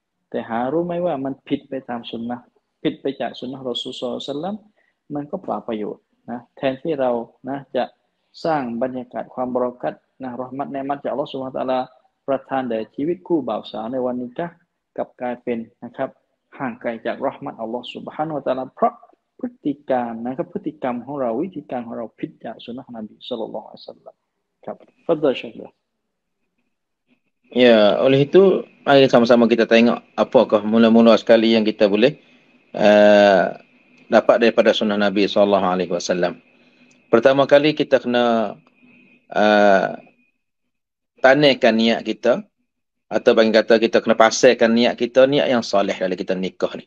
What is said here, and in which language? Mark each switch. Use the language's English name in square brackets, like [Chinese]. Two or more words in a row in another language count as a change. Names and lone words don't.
[Thai] แต่หารู้ไหมว่ามันผิดไปตามสุนนะผิดไปจากสุนนะรอซูล [Arabic] صلى الله عليه وسلم [Thai] มันก็เปล่าประโยชน์นะแทนที่เรานะจะสร้างบรรยากาศความบารอกัตนะเราะห์มัตเนมัตจาก [Arabic] الله سبحانه وتعالى [Thai] ประทานแด่ชีวิตคู่บ่าวสาวในวันนิกะห์กลับกลายเป็นนะครับห่างไกลจากเราะห์มัต [Arabic] الله سبحانه وتعالى [Thai] เพราะพฤติการนะครับพฤติกรรมของเราวิธีการของเราผิดจากสุนนะของนบี [Arabic] صلى الله عليه وسلم [Thai] ครับ [Arabic] تفضل شيخ [Malay] Ya, oleh itu mari sama-sama kita tengok apakah mula-mula sekali yang kita boleh dapat daripada sunnah Nabi SAW. Pertama kali kita kena tanihkan niat kita, atau bagi kata kita kena pasangkan niat kita, niat yang soleh dalam kita nikah ni.